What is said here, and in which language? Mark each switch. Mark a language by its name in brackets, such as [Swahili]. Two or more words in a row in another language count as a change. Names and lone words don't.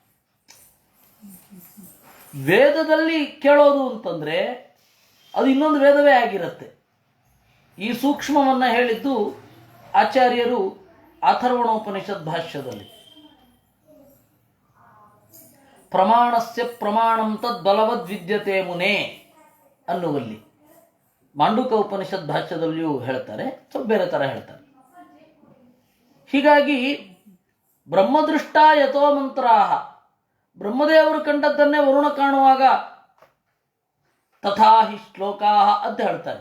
[Kannada] ವೇದದಲ್ಲಿ ಕೇಳೋದು ಅಂತಂದ್ರೆ ಅದು ಇನ್ನೊಂದು ವೇದವೇ ಆಗಿರುತ್ತೆ. ಈ ಸೂಕ್ಷ್ಮವನ್ನು ಹೇಳಿದ್ದು ಆಚಾರ್ಯರು ಅಥರ್ವಣೋಪನಿಷತ್ ಭಾಷ್ಯದಲ್ಲಿ. [Sanskrit] ಪ್ರಮಾಣಸ್ಯ ಪ್ರಮಾಣಂ ತದ್ ಬಲವದ್ ವಿದ್ಯತೆ ಮುನೆ ಅನ್ನುವಲ್ಲಿ. [Kannada] ಮಾಂಡುಕ ಉಪನಿಷತ್ ಭಾಷ್ಯದಲ್ಲಿಯೂ ಹೇಳ್ತಾರೆ, ಸ್ವಲ್ಪ ಬೇರೆ ಥರ ಹೇಳ್ತಾರೆ. ಹೀಗಾಗಿ [Sanskrit] ಬ್ರಹ್ಮದೃಷ್ಟ ಯಥೋ ಮಂತ್ರಾಹ, [Kannada] ಬ್ರಹ್ಮದೇವರು ಕಂಡದ್ದನ್ನೇ ವರುಣ ಕಾಣುವಾಗ [Sanskrit] ತಥಾ ಹಿ ಶ್ಲೋಕಾಹ [Kannada] ಅಂತ ಹೇಳ್ತಾರೆ.